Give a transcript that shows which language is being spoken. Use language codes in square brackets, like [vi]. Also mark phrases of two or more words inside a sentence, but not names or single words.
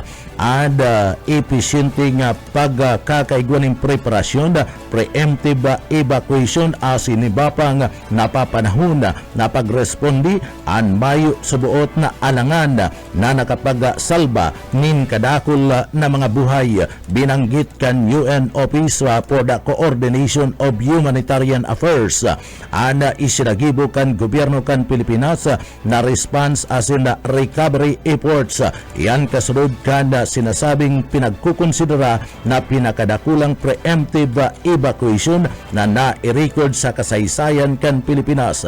[bik] At episyenteng pagkakaigwaning preparasyon, preemptive evacuation asin iba pang napapanahon na pagrespondi an mayo subuot na alangan na nakapagsalba nin kadakol na mga buhay. Binanggit kan UN Office for the Coordination of Humanitarian Affairs ana isinagibo kan gobyerno kan Pilipinas na response asin na recovery efforts. Yan kasunod kan sinasabing pinagkukonsidera na pinakadakulang preemptive evacuation na na-record sa kasaysayan kan Pilipinas.